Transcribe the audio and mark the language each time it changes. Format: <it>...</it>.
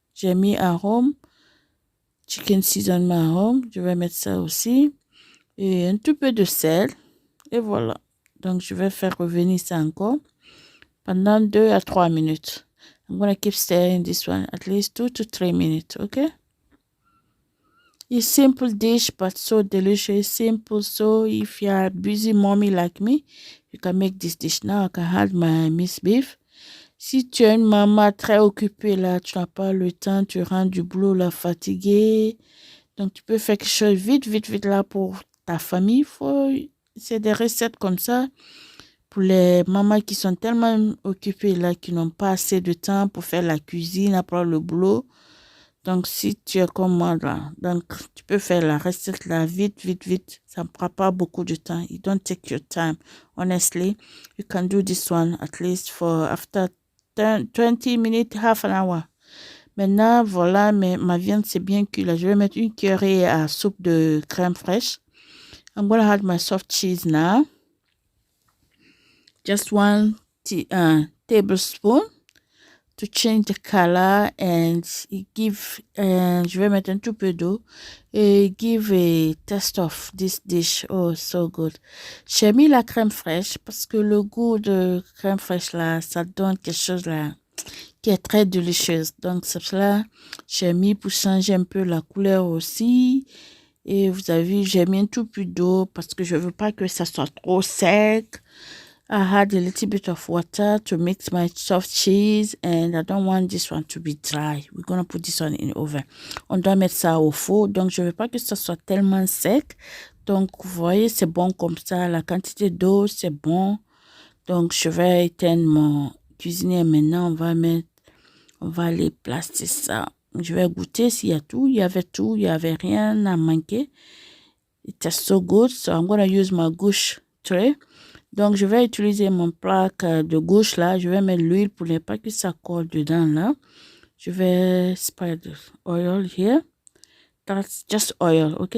<fr>J'ai mis arôme, chicken seasoning arôme. Je vais mettre ça aussi. Et un tout peu de sel. Et voilà. Donc, je vais faire revenir ça encore pendant 2 à 3 minutes.</fr> <en>I'm going to keep stirring this one at least 2 to 3 minutes, okay? It's simple dish, but so delicious, simple. So, if you're a busy mommy like me, you can make this dish. Now, I can add my minced beef.</en> <fr>Si tu es une maman très occupée, là, tu n'as pas le temps, tu rentres du boulot, là, fatiguée. Donc, tu peux faire quelque chose vite, là, pour ta famille. C'est des recettes comme ça pour les mamans qui sont tellement occupées là, qui n'ont pas assez de temps pour faire la cuisine après le boulot. Donc, si tu es comme moi là, donc tu peux faire la recette là vite. Ça ne prend pas beaucoup de temps.</fr> <en>You don't take your time. Honestly, you can do this one at least for after 20 minutes, half an hour.</en> <fr>Maintenant, voilà, ma viande c'est bien cuit là. Je vais mettre une cuillerée à soupe de crème fraîche.</fr> <en>I'm going to add my soft cheese now. Just 1 tablespoon to change the color and give,</en> <fr>je vais mettre un tout peu d'eau</fr> <en>et give a taste of this dish. Oh, so good.</en> <fr>J'ai mis la crème fraîche parce que le goût de crème fraîche là, ça donne quelque chose là qui est très délicieuse. Donc, c'est cela, j'ai mis pour changer un peu la couleur aussi. Et vous avez vu, j'ai mis un tout peu d'eau parce que je veux pas que ça soit trop sec.</fr> <en>I had a little bit of water to mix my soft cheese and I don't want this one to be dry. We're going to put this one in oven.</en> <fr>On doit mettre ça au four. Donc, je ne veux pas que ça soit tellement sec. Donc, vous voyez, c'est bon comme ça. La quantité d'eau, c'est bon. Donc, je vais éteindre mon cuisinier maintenant. On va aller placer ça. Je vais goûter s'il y a tout. Il y avait rien à manquer.</fr> <en>It tastes so good. So, I'm going to use my gouche tray.</en> <fr>Donc, je vais utiliser mon plaque de gauche là. Je vais mettre l'huile pour ne pas que ça colle dedans là. Je vais</fr> <en>spread oil here. That's just oil, ok?</en>